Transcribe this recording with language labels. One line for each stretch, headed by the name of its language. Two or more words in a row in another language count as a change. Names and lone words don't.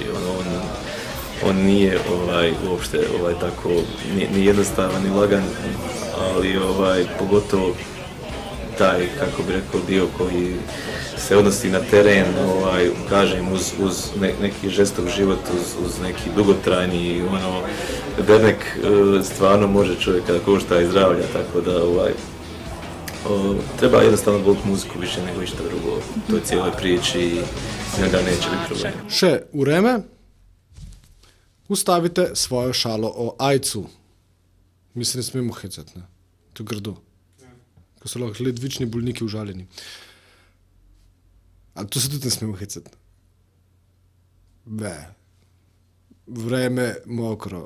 Bosnian: On nije uopšte tako ni jednostavan ni lagan, ali pogotovo taj, kako bi rekao, dio koji se odnosi na teren, kažem, uz neki žestok život, uz neki dugotrajni dernek, stvarno može čovjeka da košta i zdravlja, tako da treba jednostavno voliti muziku više nego išta drugo u toj cijeloj priči i njega neće biti problem.
Slovenian: Še vreme. Ustavite svojo šalo o AIDS-u. Mi se ne smemo hecati, ne? To je grdo. Ko so lahko ledvični bolniki užaljeni. Ali to se tudi ne smemo hecati. Vreme mokro.